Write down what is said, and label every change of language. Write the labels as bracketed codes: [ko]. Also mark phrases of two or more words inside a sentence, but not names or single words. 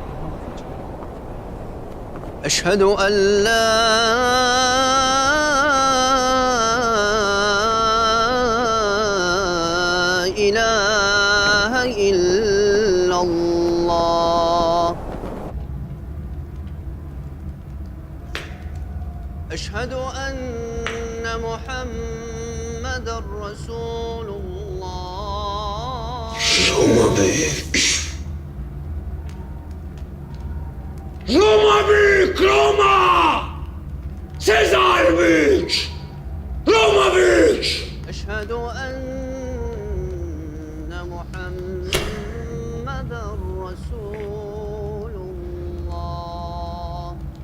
[ar] أشهد أن لا إله إلا الله. أشهد أن محمدا رسول الله. [tr] Roma büyük. Roma büyük, Roma! Sezar büyük! Roma büyük! [ar] أشهد أن محمدا رسول الله.